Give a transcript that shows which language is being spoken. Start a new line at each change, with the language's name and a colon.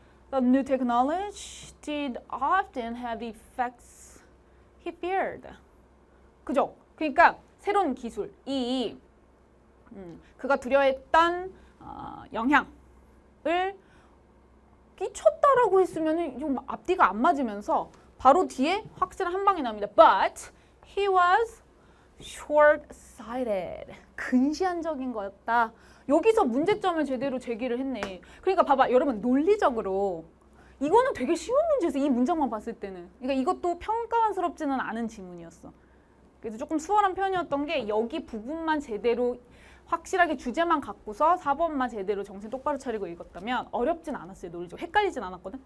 English: The new technology did often have the effects he feared.
Korean: 그죠? 그러니까 새로운 기술이 그가 두려워했던 영향을 끼쳤다라고 했으면 좀 앞뒤가 안 맞으면서 바로 뒤에 확실한 한 방이 납니다.
English: But he was short-sighted.
Korean: 근시안적인 거였다. 여기서 문제점을 제대로 제기를 했네. 그러니까 봐봐. 여러분 논리적으로 이거는 되게 쉬운 문제에서 이 문장만 봤을 때는 그러니까 이것도 평가원스럽지는 않은 지문이었어. 그래서 조금 수월한 편이었던 게 여기 부분만 제대로 확실하게 주제만 갖고서 4번만 제대로 정신 똑바로 차리고 읽었다면 어렵진 않았어요. 논리적으로. 헷갈리진 않았거든.